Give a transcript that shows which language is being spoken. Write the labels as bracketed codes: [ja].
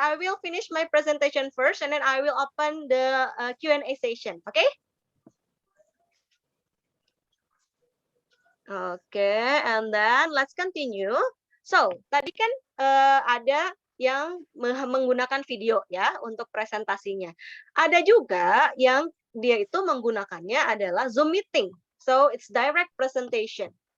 [en] I will finish my presentation first and then I will open the Q&A session. Oke? Oke, and then let's continue. [id] So, tadi kan ada yang menggunakan video ya untuk presentasinya. Ada juga yang dia itu menggunakannya adalah Zoom meeting. [en] So, it's direct presentation.